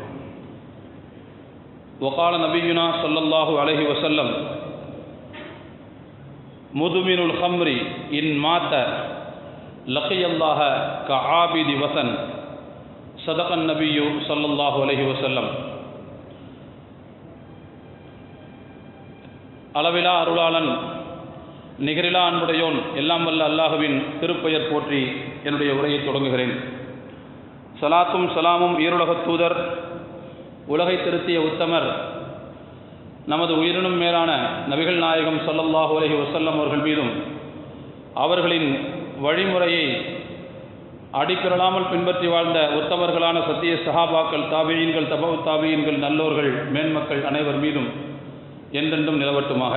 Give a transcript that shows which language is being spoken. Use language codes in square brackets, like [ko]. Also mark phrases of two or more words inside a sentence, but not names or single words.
[ar] وقال نبينا صلى الله عليه وسلم: مدمن الخمر إن مات لقي الله كعابد وثن. صدق النبي صلى الله عليه وسلم. [ta] அளவிலா அருளாளன் நிகரிலா அன்புடையோன் எல்லாம் வல்ல அல்லாஹுவின் திருப்பெயர் போற்றி என்னுடைய உரையை தொடங்குகிறேன். சலாத்தும் சலாமும் ஈருலகத் தூதர், உலகை திருத்திய உத்தமர், நமது உயிரினும் மேலான நபிகள் நாயகம் [ar] صلى الله عليه وسلم [ta] அவர்கள் மீதும், அவர்களின் வழிமுறையை அடிப்பிரளாமல் பின்பற்றி வாழ்ந்த உத்தமர்களான சத்திய சஹாபாக்கள், தாபியீன்கள், தபவு தாபியீன்கள், நல்லோர்கள், மேன்மக்கள் அனைவர் மீதும் என்றென்றும் நிலவட்டுமாக.